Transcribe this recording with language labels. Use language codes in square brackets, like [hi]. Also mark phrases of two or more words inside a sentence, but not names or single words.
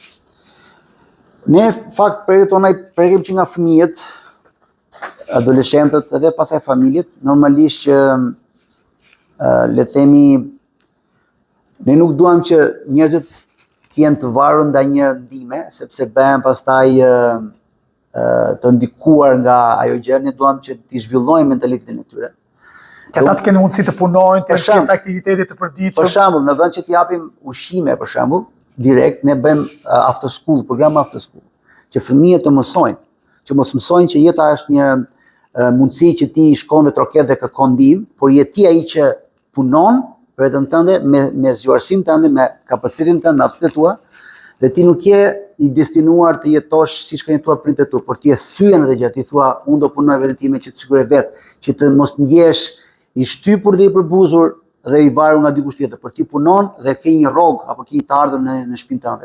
[sq] Ne fakt projektet tona i prekim që nga fëmijët, adoleshentët edhe pasaj familjet, normalisht që le të themi ne nuk duam që njerëzit të jenë të varur ndaj një ndime, sepse bëhen pastaj të ndikuar nga ajo gjë, ne duam që t'i zhvillojmë mentalitetin e tyre. Që ata të kenë mundësi të punojnë, të kenë aktivitete të përditshme. Për shembull, në vend që t'i japim ushqime, për shembull, direkt ne bëjmë [en] after school, [sq] program [en] after school, [sq] që fëmijët të mësojnë, që mos mësojnë që jeta është një mundësi që ti shkon dhe troket dhe kërkon ndihmë, por je ti ai që punon për vetën tënde, me zgjuarsinë tënde, me kapacitetin tënd, me aftësitë tua, dhe ti nuk je i destinuar të jetosh siç kanë jetuar prindërit tu, por ti e thyen atë gjë, ti thua unë do punoj vetën time që të siguroj vetë, që të mos ndjesh i shtypur dhe i përbuzur dhe i varur nga dikush tjetër, por ti punon dhe ke një rrogë apo ke të ardhur në shtëpinë tënde.